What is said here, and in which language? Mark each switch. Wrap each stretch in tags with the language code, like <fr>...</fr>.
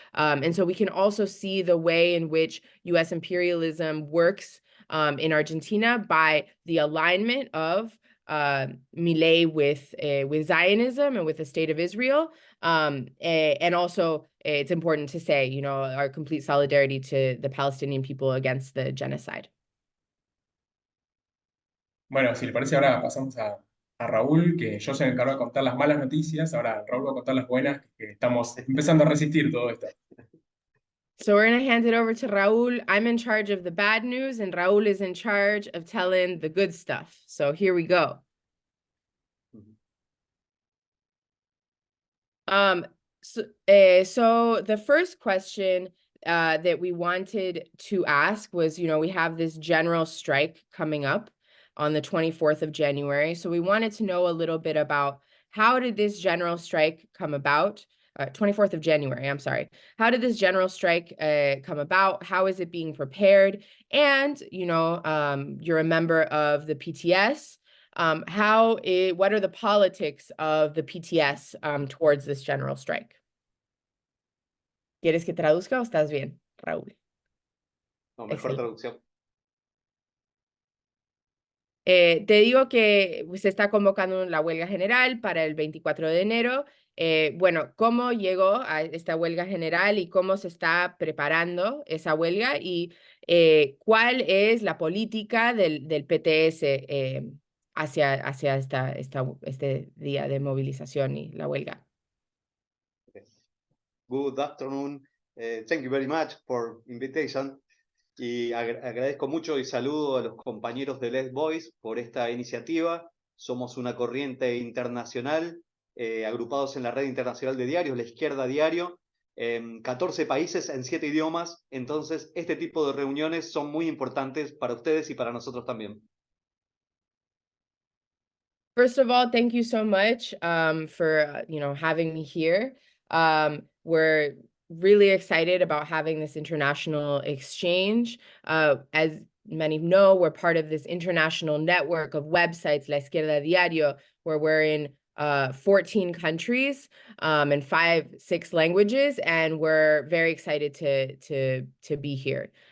<en>And so we can also see the way in which US imperialism works in Argentina by the alignment of Milei with Zionism and with the state of Israel. And also, it's important to say, you know, our complete solidarity to the Palestinian people against the genocide.</en> <es>Bueno, si le parece, ahora pasamos a Raúl, que yo se me encargo de contar las malas noticias. Ahora Raúl va a contar las buenas, que estamos empezando a resistir todo esto.</es> <en>So we're going to hand it over to Raúl. I'm in charge of the bad news, and Raúl is in charge of telling the good stuff. So here we go. So the first question that we wanted to ask was, you know, we have this general strike coming up on the 24th of January. So we wanted to know a little bit about how did this general strike come about? 24th of January, I'm sorry. How did this general strike come about? How is it being prepared? And, you know, you're a member of the PTS. What are the politics of the PTS towards this general strike?</en> <es>¿Quieres que traduzca o estás bien, Raúl? No, mejor traducción. Te digo que se está convocando la huelga general para el 24 de enero. Bueno, ¿cómo llegó a esta huelga general y cómo se está preparando esa huelga? Y ¿cuál es la política del PTS hacia este día de movilización y la huelga?</es> <en>Good afternoon. Thank you very much for invitation.</en> <es>Y agradezco mucho y saludo a los compañeros de Let's Voice por esta iniciativa. Somos una corriente internacional, agrupados en la red internacional de diarios, La Izquierda Diario, 14 países en 7 idiomas. Entonces, este tipo de reuniones son muy importantes para ustedes y para nosotros también.</es> <en>First of all, thank you so much for having me here. We're really excited about having this international exchange. As many know, we're part of this international network of websites, La Izquierda Diario, where we're in 14 countries and 5-6 languages, and we're very excited to be here.</en>